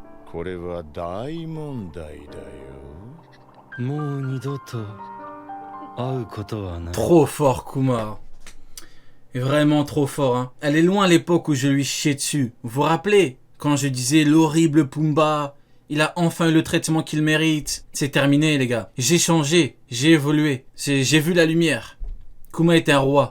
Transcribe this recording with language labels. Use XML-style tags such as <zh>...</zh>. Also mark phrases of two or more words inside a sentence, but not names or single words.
<ja>これは大問題だよ。もう二度と会うことはない。</ja> <fr>Trop fort, Kuma. Vraiment trop fort, hein. Elle est loin l'époque où je lui chiais dessus. Vous vous rappelez quand je disais l'horrible Pumba, il a enfin eu le traitement qu'il mérite. C'est terminé, les gars. J'ai changé, j'ai évolué. J'ai vu la lumière. Kuma était un roi.</fr>